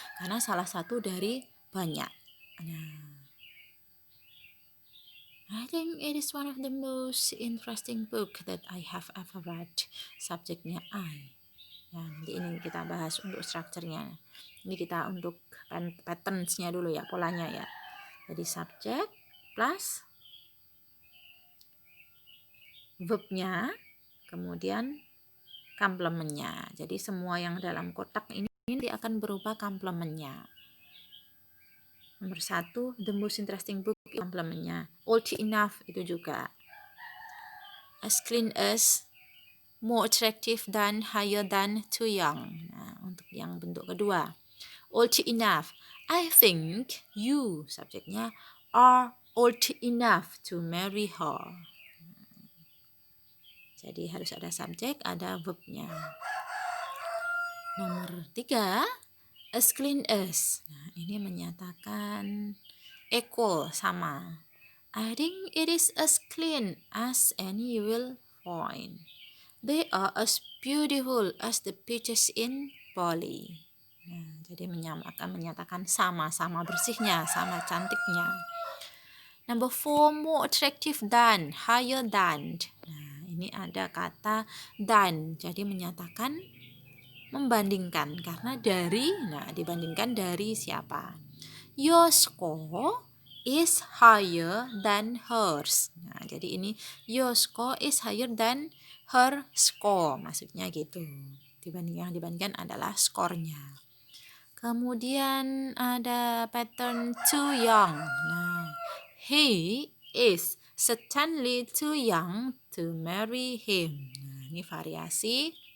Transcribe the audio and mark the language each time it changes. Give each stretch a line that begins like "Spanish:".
Indonesian: Karena salah satu dari banyak.
English: Nah, I think it is one of the most interesting book that I have ever read.
Indonesian: Subjeknya I. Ya, nanti ini kita bahas untuk strukturnya. Ini kita untuk patterns-nya dulu ya, polanya ya. Jadi subjek plus verb-nya, kemudian complement-nya. Jadi semua yang dalam kotak ini akan berupa complement-nya.
English: Nomor 1, the most interesting book, complement-nya. Old enough
Indonesian: itu juga.
English: As clean as, more attractive than, higher than, too young. Nah,
Indonesian: untuk yang bentuk kedua.
English: Old enough. I think you,
Indonesian: subjeknya,
English: are old enough to marry her.
Indonesian: Jadi harus ada subjek, ada verb-nya. Nomor 3, as clean as. Nah, ini menyatakan equal, sama.
English: I think it is as clean as any you will find. They are as beautiful as the beaches in Bali.
Indonesian: Nah, jadi menyatakan sama-sama bersihnya, sama cantiknya.
English: Number 4, more attractive than, higher than.
Indonesian: Nah, ini ada kata than, jadi menyatakan membandingkan karena dari, nah dibandingkan dari siapa?
English: Your score is higher than hers. Nah,
Indonesian: jadi ini
English: your score is higher than her score.
Indonesian: Maksudnya gitu. Dibandingkan adalah skornya. Kemudian ada pattern too young.
English: Nah, he is certainly too young to marry him. Nah,
Indonesian: ini variasi